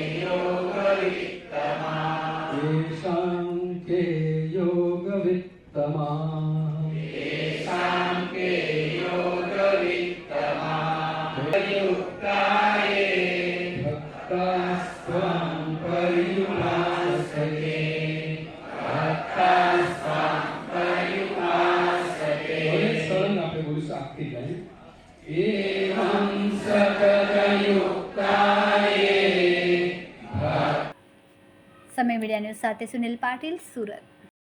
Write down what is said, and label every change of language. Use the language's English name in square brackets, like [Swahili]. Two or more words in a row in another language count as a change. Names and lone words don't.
[Sanskrit] युक्ताये भक्तास्त्वं परियुपासते सरल [Gujarati] આપણે બોલીશું આખી લાઈન [Sanskrit] એવં सकलयुक्ताये। [Gujarati] समय मीडिया न्यूज़ સાથે સુનિલ પાટીલ, સુરત।